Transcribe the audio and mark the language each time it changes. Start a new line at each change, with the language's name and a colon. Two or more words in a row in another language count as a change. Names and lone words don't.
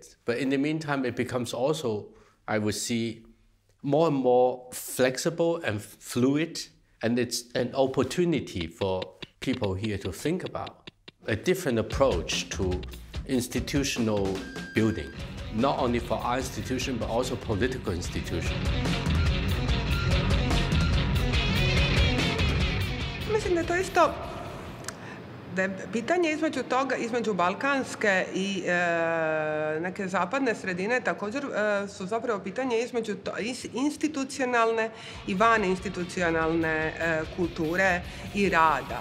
English: But in the meantime, it becomes also, I would see, more and more flexible and fluid, and it's an opportunity for people here to think about a different approach to institutional building, not only for our institution, but also political institution.
Bosnian: Mislim da je to isto, da je pitanje između balkanske i neke zapadne sredine također su zapravo pitanje između institucionalne i vaninstitucionalne kulture i rada.